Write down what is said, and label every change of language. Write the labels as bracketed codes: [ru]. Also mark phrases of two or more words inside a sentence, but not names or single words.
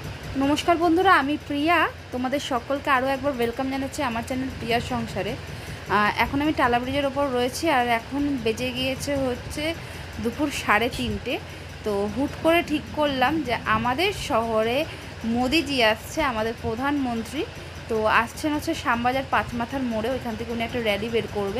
[bn] নমস্কার বন্ধুরা আমি প্রিয়া তোমাদের সকলকে আরো একবার ওয়েলকাম জানাচ্ছি আমার চ্যানেল প্রিয়ার সংসারে। এখন আমি টালা ব্রিজের ওপর রয়েছি আর এখন বেজে গিয়েছে হচ্ছে দুপুর 3:30। তো হুট করে ঠিক করলাম যে আমাদের শহরে মোদিজি আসছে, আমাদের প্রধানমন্ত্রী। তো আসছেন হচ্ছে শ্যামবাজার পাঁচমাথার মোড়ে, ওইখান থেকে উনি একটা র্যালি বের করবে।